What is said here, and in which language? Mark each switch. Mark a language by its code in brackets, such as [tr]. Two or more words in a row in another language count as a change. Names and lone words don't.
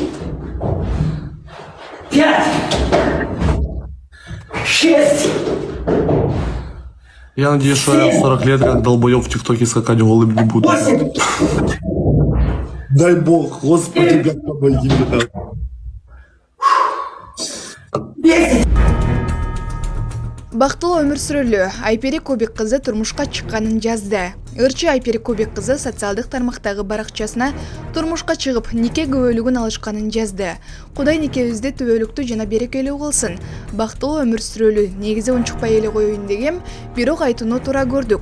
[ru] 5. 6. Я надеюсь, что я в 40 лет как долбоёб в ТикТоке скакать голым не буду. 8. Дай бог, Господи, как помоги мне. 10. [ky] Бактылуу өмүр сүрөлүү Айпери Кубик кызы турмушка чыкканын жазды. Ырчы Айпери Кубик кызы социалдык тармактагы баракчасына турмушка чыгып, нике күбөлүгүн алышканын жазды. Кудай никебизди түбөлүктүү жана берекелүү кылсын. Бактылуу өмүр сүрөлүү негизи унчукпай эле коеюн дегем, бирок айтууну туура көрдүк.